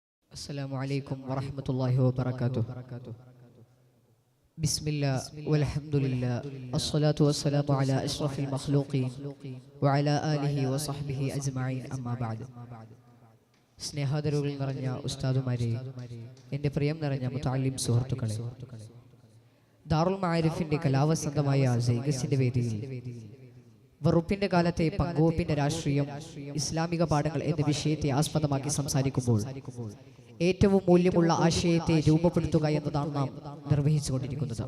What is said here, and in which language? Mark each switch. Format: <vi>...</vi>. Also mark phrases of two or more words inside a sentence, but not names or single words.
<ar>السلام عليكم ورحمة الله وبركاته. بسم الله والحمد لله الصلاة والسلام على أشرف المخلوقين وعلى آله وصحبه أجمعين أما بعد.</ar> <ml>സ്നേഹാദരവുകൾ നിറഞ്ഞ ഉസ്താദുമാരെ, എൻ്റെ പ്രിയം നിറഞ്ഞ മുതഅല്ലിം സുഹൃത്തുക്കളെ, ദാറുൽ മആരിഫിന്റെ കലാവസന്തമായ സൈഗസിന്റെ വേദിയിൽ വെറുപ്പിന്റെ കാലത്തെ പങ്കുവെപ്പിന്റെ രാഷ്ട്രീയം, ഇസ്ലാമിക പാഠങ്ങൾ എന്ന വിഷയത്തെ ആസ്പദമാക്കി സംസാരിക്കുമ്പോൾ ഏറ്റവും മൂല്യമുള്ള ആശയത്തെ രൂപപ്പെടുത്തുക എന്നതാണ് നാം നിർവഹിച്ചുകൊണ്ടിരിക്കുന്നത്.</ml>